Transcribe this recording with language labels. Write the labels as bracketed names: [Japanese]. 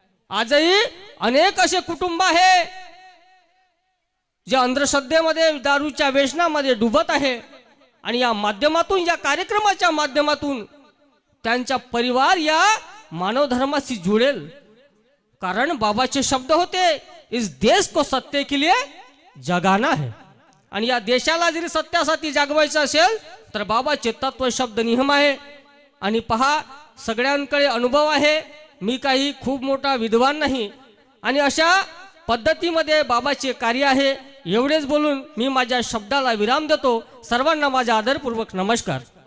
[Marathi] आजही अनेक असे कुटुंब आहे जे अंधश्रद्धेमध्ये दारूच्या व्यसनामध्ये डुबत आहे आणि या माध्यमातून, या कार्यक्रमाच्या माध्यमातून त्यांचा परिवार या मानव धर्माशी जुळेल. कारण बाबाचे शब्द होते, [Hindi] इस देश को सत्य के लिए जगाना है. [Marathi] आणि या देशाला जरी सत्यासाठी जागवायचं असेल तर बाबाचे तत्व शब्द नियम आहे. आणि पहा, सगळ्यांकडे अनुभव आहे, मी काही खूप मोठा विद्वान नाही. आणि अशा पद्धतीमध्ये बाबाचे कार्य आहे. एवढेच बोलून मी माझ्या शब्दाला विराम देतो. सर्वांना माझा आदरपूर्वक नमस्कार.